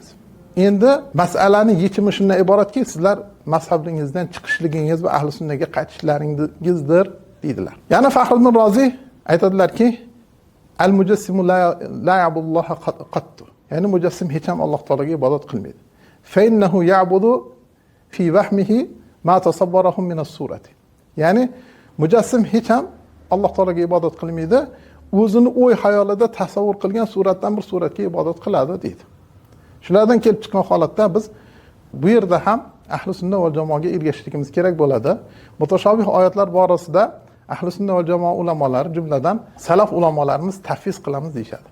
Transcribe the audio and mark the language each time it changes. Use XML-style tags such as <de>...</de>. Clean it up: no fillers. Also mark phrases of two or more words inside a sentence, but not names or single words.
<uz>Endi masalaning yechimi shundan iboratki, sizlar mazhabingizdan chiqishligingiz va ahli sunnaga qaytishlaringizdir deydilar. Yana Faxriddin Roziy aytadilarki,</uz> <ar>المجسم لا يعبد الله قط.</ar> <uz>Ya'ni mujassim hech ham Alloh taologa ibodat qilmaydi.</uz> <ar>فإنه يعبد في وهمه ما تصوره من الصورة.</ar> <uz>Ya'ni mujassim hech ham Alloh taologa ibodat qilmaydi, o'zini o'y xayolida tasavvur qilgan suratdan bir suratga ibodat qiladi deydi. Shulardan kelib chiqqan holatda biz bu yerda ham ahli sunna va jamoaga ergashishligimiz kerak bo'ladi. Mutashobih oyatlar borasida ahli sunna va jamoa ulamolari, jumladan salaf ulamolarimiz tafviz qilamiz deyshadi.</uz>